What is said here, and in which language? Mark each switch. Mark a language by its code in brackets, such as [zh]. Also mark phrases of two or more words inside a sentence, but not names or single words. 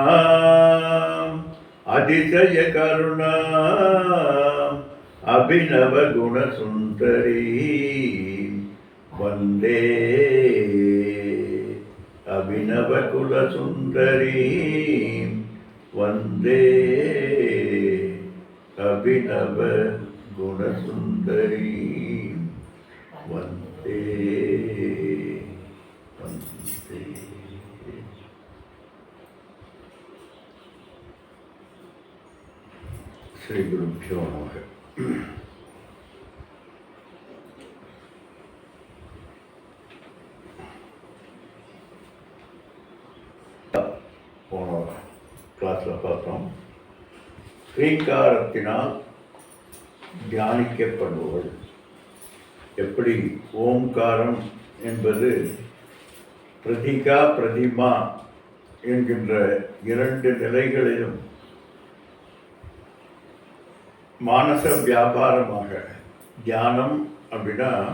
[sa] अतिशय करुणा अभिनव गुणसुंदरी वंदे अभिनव कुलसुंदरी वंदे अभिनव गुणसुंदरी वंदे वंदे। श्री गुरुभ्यो नमः। [ta] போன கிளாஸில் பார்த்தோம், ஸ்ரீங்காரத்தினால் தியானிக்கப்படுபவள் எப்படி ஓம்காரம் என்பது பிரதிகா பிரதிமா என்கின்ற இரண்டு நிலைகளிலும் மானச வியாபாரமாக தியானம் அப்படின்னா